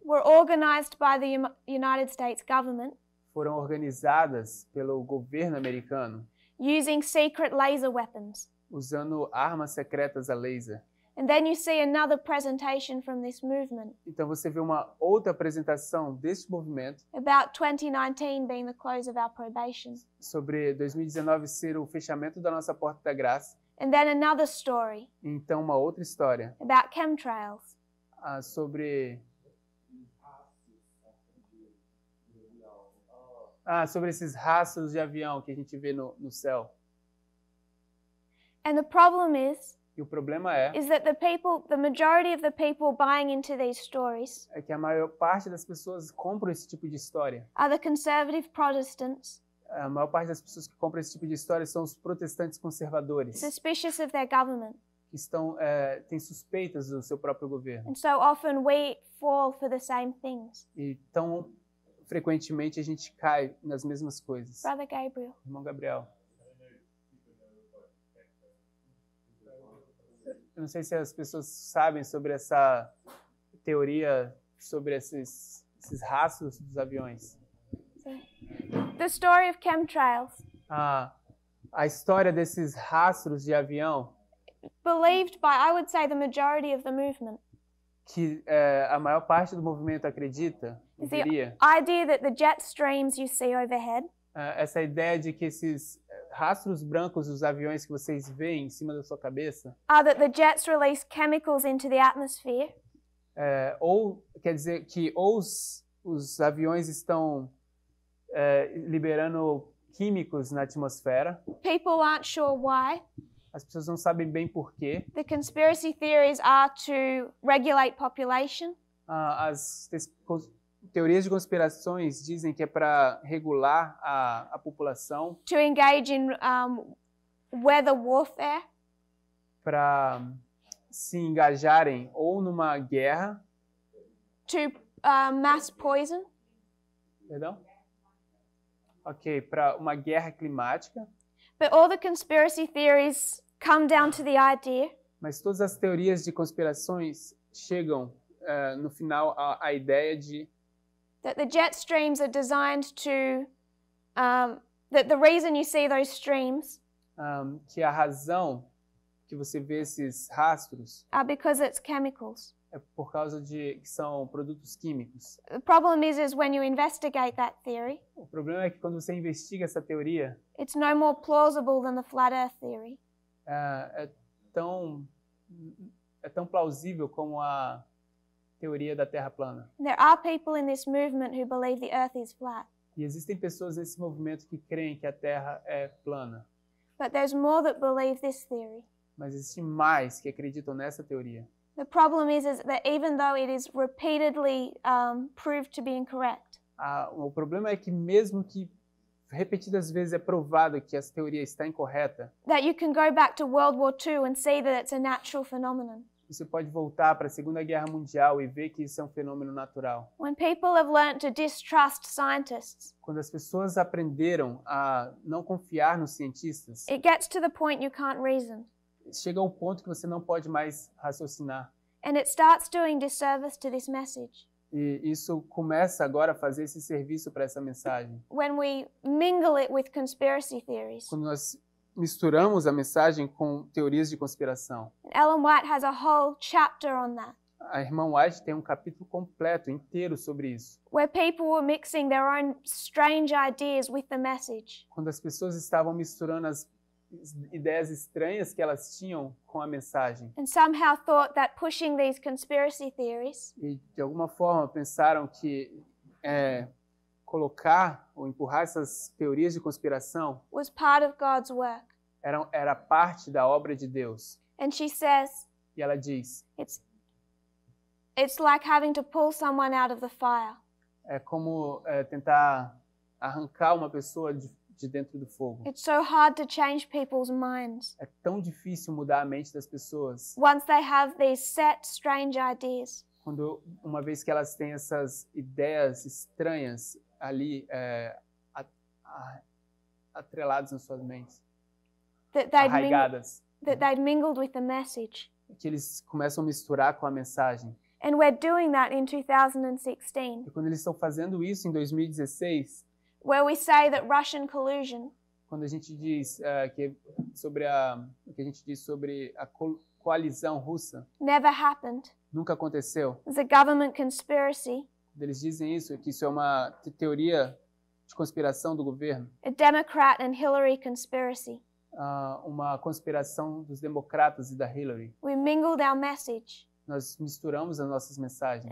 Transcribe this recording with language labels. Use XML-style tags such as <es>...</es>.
<en>were organized by the United States government</en> <pt>foram organizadas pelo governo americano</pt> <en>using secret laser weapons.</en> <pt>usando armas secretas a laser.</pt> <en>And then you see another presentation from this movement</en> <pt>Então você vê uma outra apresentação deste movimento</pt> <en>about 2019 being the close of our probation.</en> <pt>sobre 2019 ser o fechamento da nossa porta da graça.</pt> <en>And then another story</en> <pt>Então uma outra história</pt> <en>about chemtrails.</en> <pt>sobre sobre esses rastros de avião que a gente vê no céu.</pt> <en>And the problem</en> <pt>E o problema</pt> <en>is that the majority of the people buying into these stories</en> <pt>que a maior parte das pessoas compram esse tipo de história.</pt> <en>are the conservative Protestants,</en> <pt>A maior parte das pessoas que compram esse tipo de história são os protestantes conservadores,</pt> <en>suspicious of their government.</en> <pt>que têm suspeitas do seu próprio governo.</pt> <en>And so often we fall for the same things.</en> <pt>E tão frequentemente a gente cai nas mesmas coisas.</pt> <en>Brother Gabriel.</en> <pt>Irmão Gabriel. Eu não sei se as pessoas sabem sobre essa teoria sobre esses rastros dos aviões.</pt> <en>The story of chemtrails,</en> <pt>A história desses rastros de avião,</pt> <en>believed by, I would say, the majority of the movement,</en> <pt>que a maior parte do movimento acredita,</pt> <en>is the</en> <pt>diria,</pt> <en>idea that the jet streams you see overhead</en> <pt>essa ideia de que esses rastros brancos dos aviões que vocês veem em cima da sua cabeça,</pt> <en>are that the jets release chemicals into the atmosphere</en> <pt>ou quer dizer que os aviões estão liberando químicos na atmosfera.</pt> <en>People aren't sure why.</en> <pt>As pessoas não sabem bem por quê.</pt> <en>The conspiracy theories are to regulate population,</en> <pt>As teorias de conspirações dizem que é para regular a população,</pt> <en>to engage in weather warfare,</en> <pt>para se engajarem ou numa guerra,</pt> <en>to mass poison,</en> <pt>perdão? Ok, para uma guerra climática.</pt> <en>but all the conspiracy theories come down to the idea</en> <pt>Mas todas as teorias de conspirações chegam no final à ideia de</pt> <en>that the jet streams are designed to, that the reason you see those streams</en> <pt>que a razão que você vê esses rastros</pt> <en>are because it's chemicals.</en> <pt>é por causa de que são produtos químicos.</pt> <en>The problem is when you investigate that theory,</en> <pt>O problema é que quando você investiga essa teoria,</pt> <en>it's no more plausible than the flat earth theory.</en> <pt>é tão plausível como a teoria da Terra plana.</pt> <en>There are people in this movement who believe the earth is flat,</en> <pt>E existem pessoas nesse movimento que creem que a Terra é plana,</pt> <en>but there's more that believe this theory.</en> <pt>mas existem mais que acreditam nessa teoria.</pt> <en>The problem is that even though it is repeatedly proved to be incorrect,</en> <pt>O problema é que mesmo que repetidas vezes é provado que essa teoria está incorreta,</pt> <en>that you can go back to World War II and see that it's a natural phenomenon.</en> <pt>você pode voltar para a Segunda Guerra Mundial e ver que isso é um fenômeno natural.</pt> <en>When people have learned to distrust scientists,</en> <pt>Quando as pessoas aprenderam a não confiar nos cientistas,</pt> <en>it gets to the point you can't reason.</en> <pt>chega um ponto que você não pode mais raciocinar.</pt> <en>And it starts doing disservice to this message.</en> <pt>E isso começa agora a fazer esse serviço para essa mensagem.</pt> <en>When we mingle it with conspiracy theories.</en> <pt>Quando nós misturamos a mensagem com teorias de conspiração.</pt> <en>Ellen White has a whole chapter on that.</en> <pt>A irmã White tem um capítulo completo, inteiro sobre isso.</pt> <en>Where people were mixing their own strange ideas with the message.</en> <pt>Quando as pessoas estavam misturando as ideias estranhas que elas tinham com a mensagem.</pt> <en>and somehow thought that pushing these conspiracy theories</en> <pt>E, de alguma forma, pensaram que colocar ou empurrar essas teorias de conspiração</pt> <en>was part of God's work.</en> <pt>era parte da obra de Deus.</pt> <en>And she says,</en> <pt>E ela diz,</pt> <en>it's like having to pull someone out of the fire.</en> <pt>é como tentar arrancar uma pessoa de dentro do fogo.</pt> <en>It's so hard to change people's minds</en> <pt>É tão difícil mudar a mente das pessoas</pt> <en>once they have these set, strange ideas.</en> <pt>quando, uma vez que elas têm essas ideias estranhas ali atreladas nas suas mentes, arraigadas,</pt> <en>that they'd mingled with the message.</en> <pt>que eles começam a misturar com a mensagem.</pt> <en>And we're doing that in 2016,</en> <pt>E quando eles estão fazendo isso em 2016,</pt> <en>where we say that Russian collusion</en> <pt>quando a gente diz o que a gente diz sobre a coalizão russa,</pt> <en>never happened.</en> <pt>nunca aconteceu.</pt> <en>It's a government conspiracy,</en> <pt>Quando eles dizem isso, que isso é uma teoria de conspiração do governo,</pt> <en>a Democrat and Hillary conspiracy.</en> <pt>uma conspiração dos democratas e da Hillary.</pt> <en>We mingled our message</en> <pt>Nós misturamos as nossas mensagens</pt>